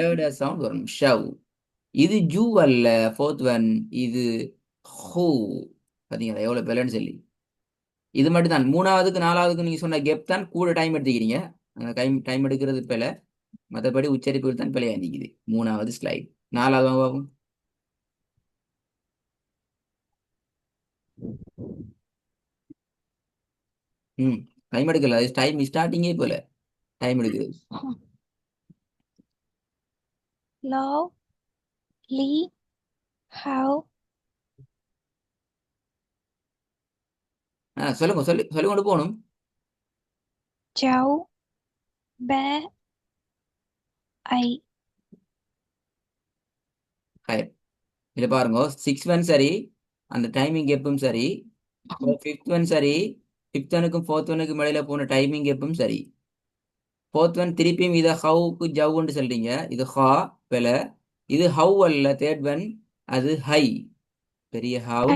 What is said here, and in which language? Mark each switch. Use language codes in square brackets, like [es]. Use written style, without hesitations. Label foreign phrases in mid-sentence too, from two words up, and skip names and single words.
[ta] ஷேட சவுண்ட் வரணும் ஷவ் இது ஜூ அல்ல [en] fourth one [ta] இது ஹூ பாத்தீங்களா எவ்வளவு பிழைன்னு சொல்லி இது மட்டும் தான் மூணாவதுக்கு நாலாவதுக்கு நீங்க சொன்ன கெப் தான் கூட டைம் எடுத்துக்கிறீங்க அந்த டைம் எடுக்கிறது பிழை மற்றபடி உச்சரிப்புகள் தான் பிழையா இருந்துக்குது மூணாவது ஸ்லைட் நாலாவது பாப்போம் ம் டைம் எடுக்கல அது [en] time starting [ta] போல டைம் எடுக்குது [vi] Lố. Lý. Hảo. [ta] சொல்லுங்க சொல்லி கொண்டு போகணும் [vi] Cháu. Bé. Ấy. [ta] ஹாய் இதில் பாருங்க 6 ஒன் சரி அந்த [en] timing gap [ta] சரி [en] fifth one [ta] சரி [en] fifth one fourth one [ta] இடையில போன [en] timing gap [ta] சரி [en] fourth one [ta] திருப்பியும் இதை ஹவுக்கு ஜவ்வுன்னு சொல்றீங்க இது ஹா பிழை இது ஹவ் அல்ல [en] third one [ta] அது ஹை பெரிய ஹவும்